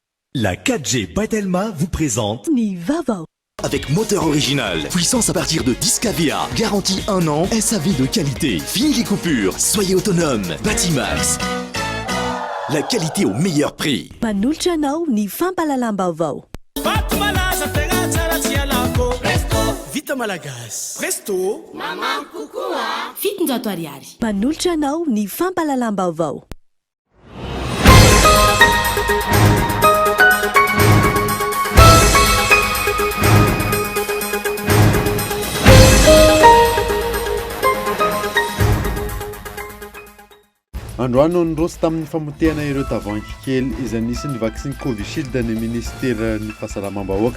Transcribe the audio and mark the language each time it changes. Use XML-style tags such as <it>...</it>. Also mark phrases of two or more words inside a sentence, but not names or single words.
<fr>La 4G Batelma vous présente</fr> <mg>Ni Vaovao.</mg> <fr>avec moteur original, puissance à partir de 10 kVA, garantie 1 an, SAV de qualité, fini les coupures, soyez autonome, Batimax. La qualité au meilleur prix.</fr> <mg>Panolotra anao ny fampalalam-baovao. Vita malagasy. Resto. Maman kokoa. Fitonjato ariary. Panolotra anao ny fampalalam-baovao. Androany nirosy tamin'ny famotehana ireo tavoahangy kely izay nisy ny vaksiny Covishield ny ministera ny fahasalamam-bahoaka.</mg>